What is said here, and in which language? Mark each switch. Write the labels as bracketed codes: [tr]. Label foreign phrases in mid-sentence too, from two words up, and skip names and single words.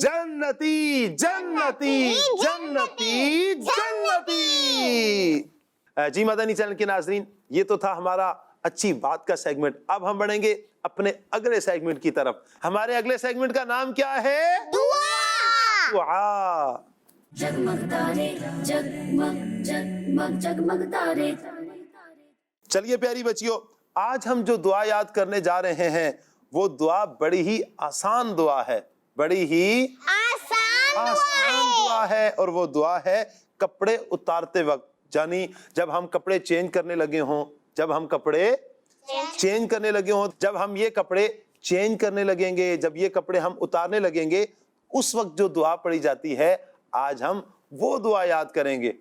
[ur] جنتی جنتی جنتی جنتی۔ جی مدنی چینل کے ناظرین، یہ تو تھا ہمارا اچھی بات کا سیگمنٹ۔ اب ہم بڑھیں گے اپنے اگلے سیگمنٹ کی طرف۔ ہمارے اگلے سیگمنٹ کا نام کیا ہے؟ دعا۔ دعا۔ जगमग तारे जगमग जगमग जगमग तारे چلیے پیاری بچیوں، آج ہم جو دعا یاد کرنے جا رہے ہیں وہ دعا بڑی ہی آسان دعا ہے، بڑی ہی آسان دعا ہے، اور وہ دعا ہے کپڑے اتارتے وقت، یعنی جب ہم کپڑے چینج کرنے لگے ہوں، جب ہم کپڑے چینج کرنے لگے ہوں، جب ہم یہ کپڑے چینج کرنے لگیں گے، جب یہ کپڑے ہم اتارنے لگیں گے، اس وقت جو دعا پڑھی جاتی ہے، آج ہم وہ دعا یاد کریں گے۔